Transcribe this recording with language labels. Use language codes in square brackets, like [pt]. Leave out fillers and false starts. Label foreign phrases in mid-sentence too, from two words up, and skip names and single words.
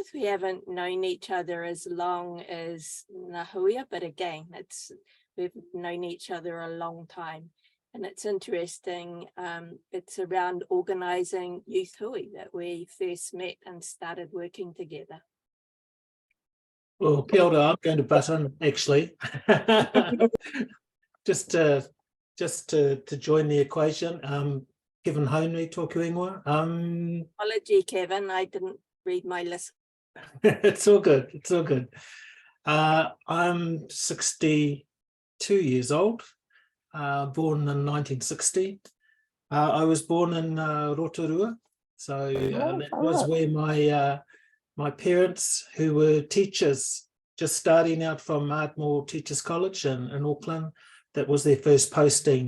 [en] We haven't known each other as long as Nahuia, but again, we've known each other a long time. And it's interesting, it's around organising Youth Hui that we first met and started working together. Well, [mi] kia ora, [en] I'm going to butt in, actually. just to join the equation, Kevin Haunui [mi] tōku ingoa. [en] Apology, Kevin, I didn't read my list. It's all good, it's all good. I'm 62 years old. Born in 1960. I was born in Rotorua, so that was where my parents, who were teachers, just starting out from Ardmore Teachers College in Auckland, that was their first posting.